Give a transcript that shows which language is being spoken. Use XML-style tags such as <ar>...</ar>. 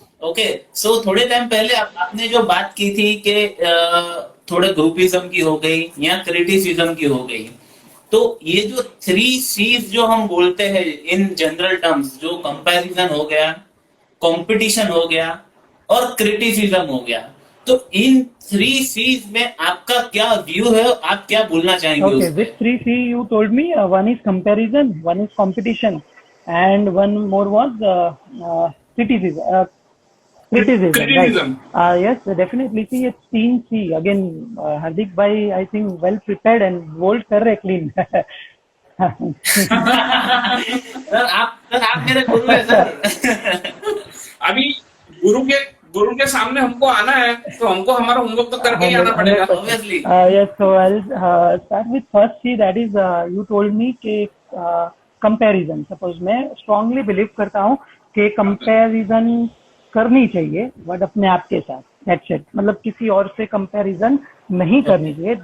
<hi>Okay, सो थोड़े time पहले आपने जो बात की थी कि थोड़े ग्रुपिज्म की हो गई या क्रिटिसिज्म की हो गई, तो ये जो थ्री सीज जो हम बोलते हैं इन जनरल टर्म्स, जो कंपैरिजन हो गया, कंपटीशन हो गया और क्रिटिसिज्म हो गया, तो इन थ्री सीज में आपका क्या व्यू है, आप क्या बोलना चाहेंगे उस</hi> <en>Okay, which three C you told me? One is comparison, one is competition, and one more was criticism. Criticism, right? Criticism. Yes, definitely. See, it's team C. Again, Hardik bhai, I think well prepared and bold</en> <hi>कर रहे</hi> <en>clean.</en> <hi>Sir आप मेरे गुरु है sir. अभी गुरु के गुरु के सामने हमको आना है तो हमको हमारा होमवर्क तो करके ही आना पड़ेगा।</hi> <en>100%. Obviously. Yes, so I'll start with first C. That is, you told me</en> <hi>कि</hi> <en>comparison.</en> <hi>Suppose मैं strongly believe करता हूँ कि comparison करनी चाहिए, but अपने आप के साथ.</hi> <en>That's it.</en> <hi>मतलब किसी और से comparison नहीं करनी चाहिए.</hi>